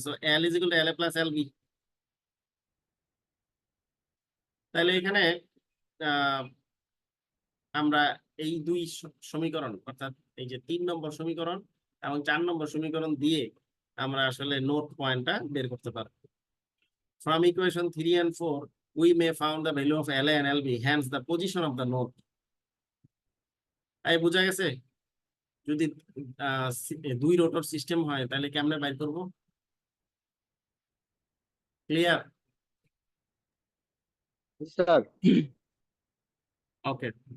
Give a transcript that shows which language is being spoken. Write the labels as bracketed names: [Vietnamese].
[English] So L is equal to L A plus L B. [Bangla] তাহলে এখানে আহ, আমরা এই দুই সমীকরণ অর্থাৎ এই যে 3 নম্বর সমীকরণ এবং 4 নম্বর সমীকরণ দিয়ে আমরা আসলে নোট পয়েন্টটা বের করতে পারবো। [English] From equation 3 and 4 we may found the value of LA and LB, hence the position of the node. [Bangla] এই বোঝা গেছে? যদি দুই রোটর সিস্টেম হয় তাহলে কেমনে বাইর করব? ক্লিয়ার? Sir okay.